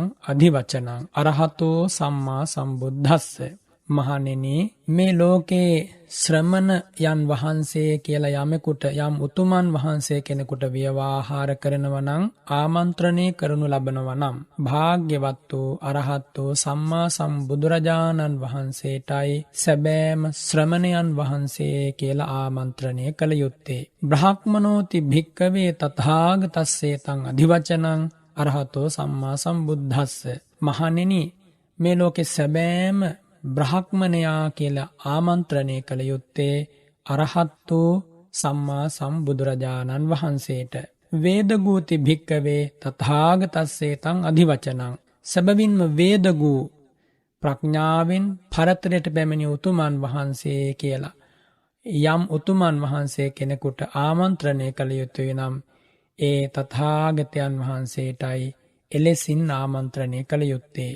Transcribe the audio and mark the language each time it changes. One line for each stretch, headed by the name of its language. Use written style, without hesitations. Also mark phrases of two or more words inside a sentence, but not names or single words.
Pali: අධිවචනං අරහතෝ සම්මා සම්බුද්දස්ස
Sinhala: මහණෙනි මේ ලෝකේ ශ්‍රමණ යන් වහන්සේ කියලා යමෙකුට යම් උතුමන් වහන්සේ කෙනෙකුට ව්‍යවහාර කරනවා නම් ආමන්ත්‍රණය කරනු ලබනවා නම් භාග්‍යවත් වූ අරහත් වූ සම්මා සම්බුදුරජාණන් වහන්සේටයි සැබෑම ශ්‍රමණයන් වහන්සේ කියලා ආමන්ත්‍රණය කළ යුත්තේ
Pali: බ්‍රහ්මනෝති භික්ඛවේ තථාගතස්සේතං අධිවචනං අරහතෝ සම්මා සම්බුද්දස්ස
Sinhala: මහණෙනි මේ ලෝකේ සැබෑම බ්‍රහ්මණයා කියලා ආමන්ත්‍රණය කළ යුත්තේ අරහත් වූ සම්මා සම්බුදුරජාණන් වහන්සේට.
Pali: වේදගූති භික්කවේ තථාගතස්සේ තං අධිවචනං.
Sinhala: සැබවින්ම වේදගූ ප්‍රඥාවෙන් පරතරයට පැමිණි උතුමන් වහන්සේ කියලා යම් උතුමන් වහන්සේ කෙනෙකුට ආමන්ත්‍රණය කළ යුතුය නම් ඒ තථාගතයන් වහන්සේටයි එලෙසින් ආමන්ත්‍රණය කළ යුත්තේ.